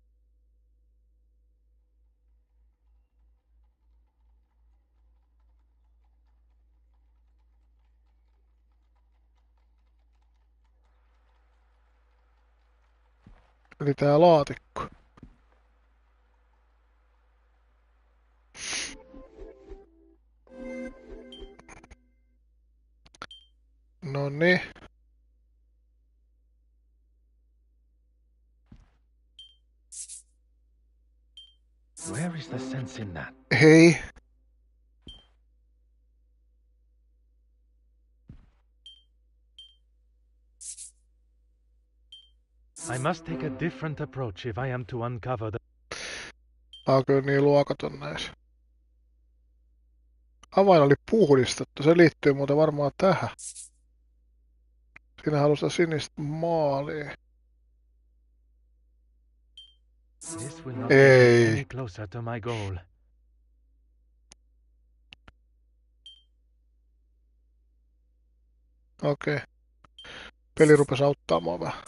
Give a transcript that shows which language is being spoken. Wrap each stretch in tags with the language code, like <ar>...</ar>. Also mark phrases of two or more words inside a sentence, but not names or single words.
<fi>Eli tää laatikko. Noniin.</fi> <en>Where is the sense in that?</en> <fi>Hei.</fi> <en>I must take a different approach if I am to uncover the...</en> <fi>Tää kyllä niin luokaton näissä. Avain oli puhdistettu. Se liittyy muuten varmaan tähän. Siinä haluaa sinistä maalia.</fi> <en>This will not</en> <fi>Ei.</fi> <en>get me any closer to my goal.</en> <fi>Okei. Peli rupesi auttaa mua vähän.</fi>